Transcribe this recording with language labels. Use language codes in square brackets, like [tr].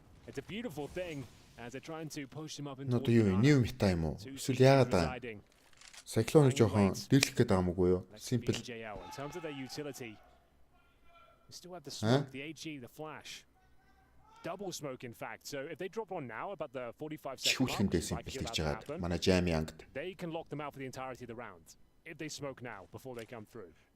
[en] It's a beautiful thing as they're trying to push him up into [mn] Одоо юу new meta юм уу? Эсвэл яагаад байгаа юм? Cyclone жоохон дэрлэх гээд байгаа юм уу юу? [en] Simple. In terms of their utility, we still have the smoke, the HE, the flash. Double smoke in fact. So if they drop on now about the 45 seconds [mn] манай Jam Young. [en] They can lock them out for the entirety of the round if they smoke now before they come through.